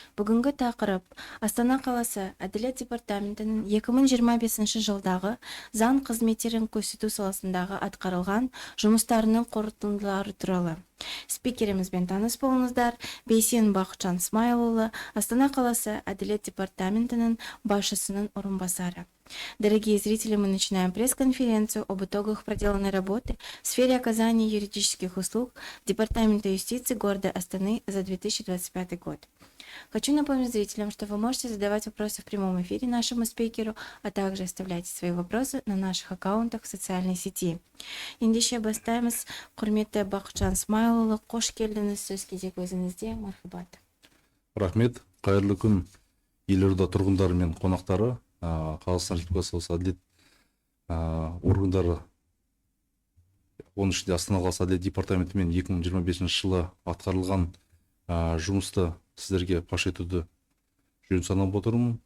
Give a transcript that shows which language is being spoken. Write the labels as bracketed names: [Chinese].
[Kazakh] Бүгінгі тақырып Астана қаласы Әділет департаментінің 2025 жылдағы заң қызметтерін көрсету саласындағы атқарылған жұмыстарының қорытындылары туралы. Спикерімізбен таныс болыңыздар. Бейсен Бақытжан Смайылұлы, Астана қаласы Әділет департаментінің басшысының орынбасары. [Russian] Дорогие зрители, мы начинаем пресс-конференцию об итогах проделанной работы в сфере оказания юридических услуг Департамента юстиции города Астаны за 2025 год. Хочу напомнить зрителям, что вы можете задавать вопросы в прямом эфире нашему спикеру, а также оставлять свои вопросы на наших аккаунтах в социальной сети. [Kazakh] Ендеше бастаймыз. Құрметті Бақытжан Смайылұлы, қош келдіңіз, сөз кезек өзіңізде, мархабат. Рахмет, қайырлы күн елорда тұрғындары мен қонақтары. Қазақстан Республикасы әділет органдары, оның ішінде Астана қаласы әділет департаментімен 2025 жылы атқарылған жұмысты сіздерге паш етуді жөн санап отырмын.